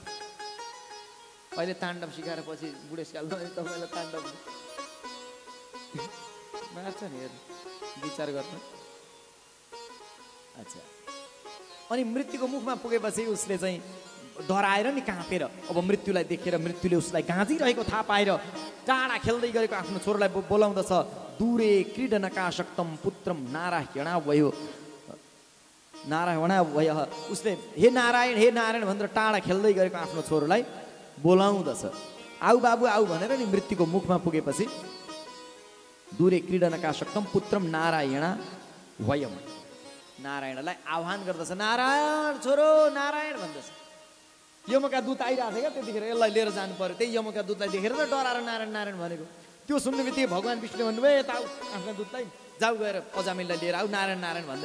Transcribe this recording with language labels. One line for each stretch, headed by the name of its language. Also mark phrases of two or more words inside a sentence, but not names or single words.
Nepali: अहिले ताण्डव सिकाएर पछि बुढेसकालमा तपाईँलाई ताण्डव मार्छ नि, हेर्नु विचार गर्नु। अच्छा, अनि मृत्युको मुखमा पुगेपछि उसले चाहिँ डराएर नि काँपेर, अब मृत्युलाई देखेर मृत्युले उसलाई गाँजिरहेको थाहा पाएर टाढा खेल्दै गरेको आफ्नो छोरोलाई बोलाउँदछ।
Sanskrit: दूरे क्रीडनकाशक्तम पुत्रम नारायण
Nepali: उसले हे नारायण भनेर टाढा खेल्दै गरेको आफ्नो छोरोलाई बोलाउँदछ। आऊ बाबु आऊ भनेर नि मृत्युको मुखमा पुगेपछि
Sanskrit: दूरे क्रीडनकाशक्तम पुत्रम नारायण वयम,
Nepali: नारायणलाई आह्वान गर्दछ, नारायण छोरो नारायण भन्दछ। यमका दूत आइरहेको थियो क्या त्यतिखेर, यसलाई लिएर जानु पर्यो। त्यही यमका दूतलाई देखेर त डराएर नारायण नारायण भनेको। त्यो सुन्ने बित्तिकै भगवान् विष्णुले भन्नुभयो यता आऊ, आफ्नो दूतलाई जाऊ गएर अजामिललाई लिएर आऊ, नारायण नारायण भन्दैछ।